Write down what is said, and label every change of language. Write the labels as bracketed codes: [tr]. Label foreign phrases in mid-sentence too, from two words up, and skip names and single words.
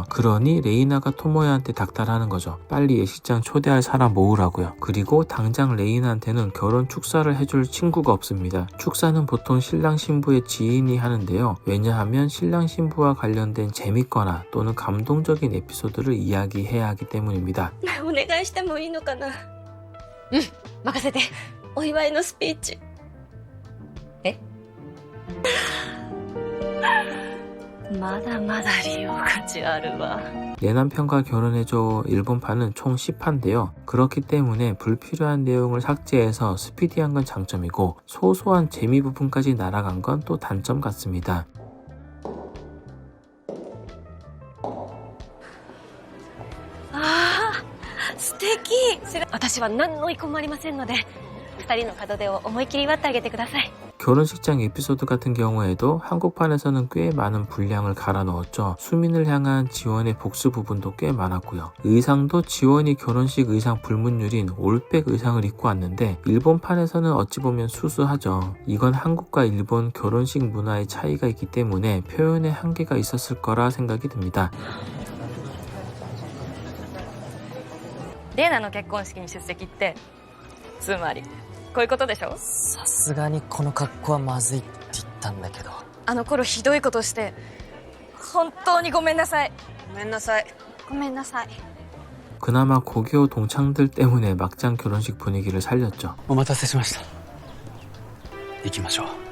[ko] 그러니 레이나가 토모야한테 닥달하는 거죠. 빨리 예식장 초대할 사람 모으라고요. 그리고 당장 레이나한테는 결혼 축사를 해줄 친구가 없습니다. 축사는 보통 신랑 신부의 지인이 하는데요. 왜냐하면 신랑 신부와 관련된 재밌거나 또는 감동적인 에피소드를 이야기해야 하기 때문입니다. [ja] お願いしてもいいのかな。うん、任せて。お祝いのスピーチ。え？まだまだ利用価値あるわ。 [ko] 내 남편과 결혼해줘 일본판은 총 10화인데요. 그렇기 때문에 불필요한 내용을 삭제해서 스피디한 건 장점이고 소소한 재미 부분까지 날아간 건 또 단점 같습니다. [ja] あー、素敵。私は何の意向もありませんので、二人の門出を思い切り祝ってあげてください。 [ko] 결혼식장 에피소드 같은 경우에도 한국판에서는 꽤 많은 분량을 갈아 넣었죠. 수민을 향한 지원의 복수 부분도 꽤 많았고요. 의상도 지원이 결혼식 의상 불문율인 올백 의상을 입고 왔는데 일본판에서는 어찌 보면 수수하죠. 이건 한국과 일본 결혼식 문화의 차이가 있기 때문에 표현에 한계가 있었을 거라 생각이 듭니다. [ja] レイナの結婚式に出席ってつまりこういうことでしょ。さすがにこの格好はまずいって言ったんだけど。あの頃ひどいことして本当にごめんなさい。ごめんなさい。ごめんなさい。 [ko] 그나마 고교 동창들 때문에 막장 결혼식 분위기를 살렸죠. [ja] お待たせしました。行きましょう。